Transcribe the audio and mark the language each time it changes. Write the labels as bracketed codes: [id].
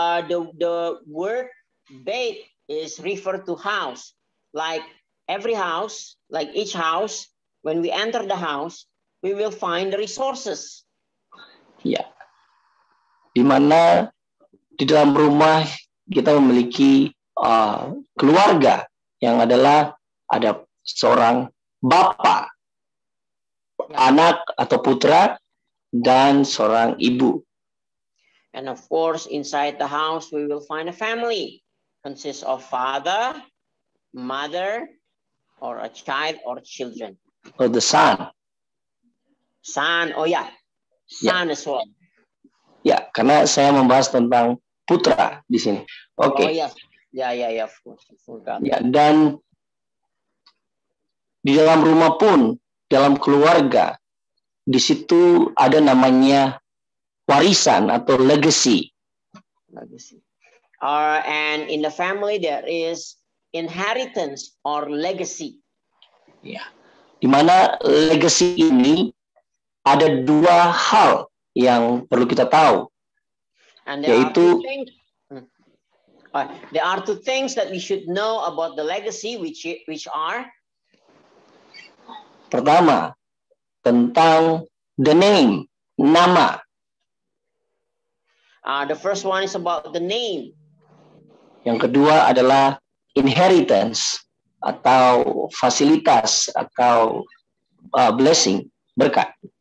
[en] The word bait is referred to house, like every house, like each house. When we enter the house, we will find the resources. [id] Ya. Di mana di dalam rumah kita memiliki keluarga yang adalah ada seorang bapa, anak atau putra, dan seorang ibu. [en] And of course, inside the house, we will find a family. Consists of father, mother, or a child or children. Or the son. Son, oh yeah, son as well. [id] Ya, karena saya membahas tentang putra di sini. Oke. [en] Oh yes, yeah, of course. [id] Ya, dan di dalam rumah pun, dalam keluarga, di situ ada namanya warisan atau legacy. [en] And in the family there is inheritance or legacy. [id] Ya, di mana legacy ini ada dua hal yang perlu kita tahu, [en] and [id] yaitu [en] there are two things that we should know about the legacy, which are, [id] pertama, tentang [en] the name, [id] nama. [en] The first one is about the name. [id] Yang kedua adalah inheritance atau fasilitas atau blessing, berkat.